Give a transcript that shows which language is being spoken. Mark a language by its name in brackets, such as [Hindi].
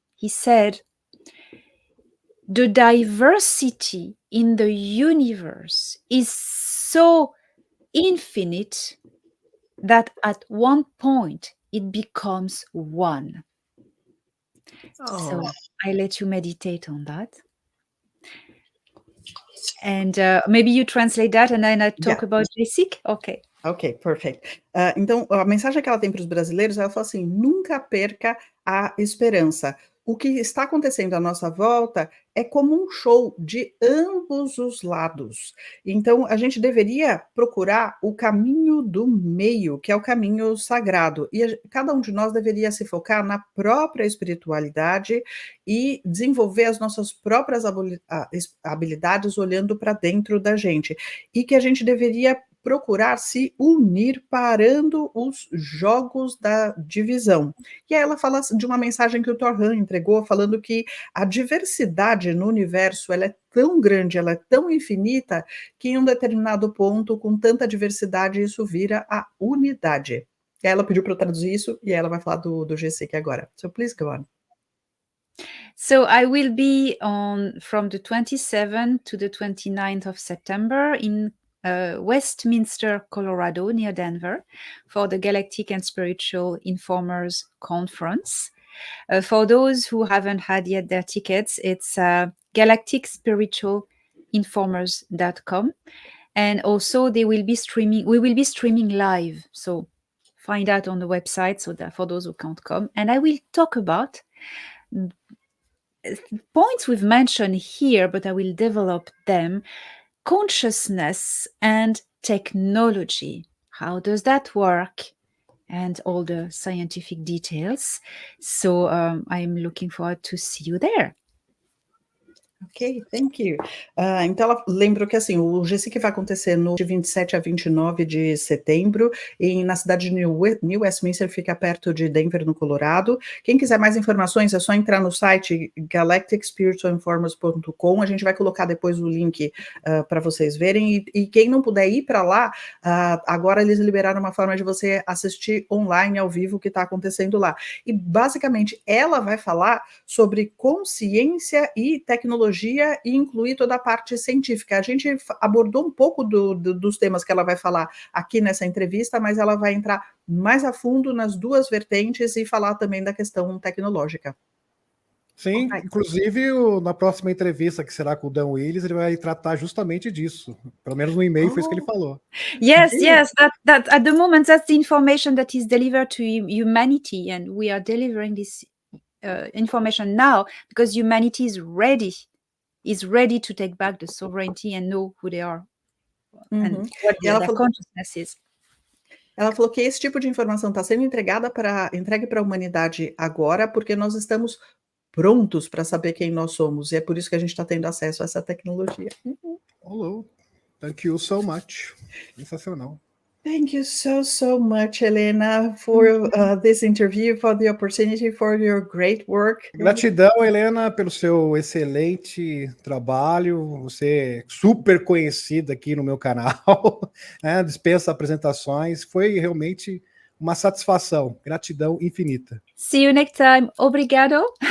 [English] He said, the diversity in the universe is so infinite that at one point it becomes one. So I let you meditate on that. And maybe you translate that and then I talk about GSIC? Okay. Ok, perfect. [Portuguese] Então, a mensagem que ela tem para os brasileiros, ela fala assim, nunca perca a esperança. O que está acontecendo à nossa volta é como um show de ambos os lados. Então, a gente deveria procurar o caminho do meio, que é o caminho sagrado. E cada um de nós deveria se focar na própria espiritualidade e desenvolver as nossas próprias habilidades olhando para dentro da gente. E que a gente deveria procurar se unir parando os jogos da divisão. E aí ela fala de uma mensagem que o Thor Han entregou, falando que a diversidade no universo ela é tão grande, ela é tão infinita, que em um determinado ponto, com tanta diversidade, isso vira a unidade. E aí ela pediu para eu traduzir isso, e aí ela vai falar do GSIC agora. [English] So please go on. So I will be on from the 27th to the 29th of September in Westminster, Colorado, near Denver, for the Galactic and Spiritual Informers Conference. For those who haven't had yet their tickets, it's galacticspiritualinformers.com. And also we will be streaming live. So find out on the website so that for those who can't come. And I will talk about points we've mentioned here, but I will develop them. Consciousness and technology. How does that work? And all the scientific details. So I'm looking forward to see you there. Ok, thank you. [Portuguese] Então, ela lembro que assim, o GSIC vai acontecer de 27 a 29 de setembro, na cidade de New Westminster, fica perto de Denver, no Colorado. Quem quiser mais informações, é só entrar no site galacticspiritualinformers.com. A gente vai colocar depois o link para vocês verem. E quem não puder ir para lá, agora eles liberaram uma forma de você assistir online, ao vivo, o que está acontecendo lá. E, basicamente, ela vai falar sobre consciência e tecnologia e incluir toda a parte científica. A gente abordou um pouco dos temas que ela vai falar aqui nessa entrevista, mas ela vai entrar mais a fundo nas duas vertentes e falar também da questão tecnológica. Sim, inclusive na próxima entrevista, que será com o Dan Willis, ele vai tratar justamente disso. Pelo menos no e-mail foi isso que ele falou. [English] Yes, that at the moment that's the information that is delivered to humanity, and we are delivering this information now because humanity is ready to take back the sovereignty and know who they are and what their consciousness is. [Portuguese] Ela falou que esse tipo de informação está sendo entregue para a humanidade agora, porque nós estamos prontos para saber quem nós somos, e é por isso que a gente está tendo acesso a essa tecnologia. [English] Hello. Thank you so much. [Portuguese] Sensacional. [English] Thank you so much, Helena, for this interview, for the opportunity, for your great work. [Portuguese] Gratidão, Helena, pelo seu excelente trabalho. Você é super conhecida aqui no meu canal, né? Dispensa apresentações. Foi realmente uma satisfação. Gratidão infinita. [English] See you next time. [Portuguese] Obrigado.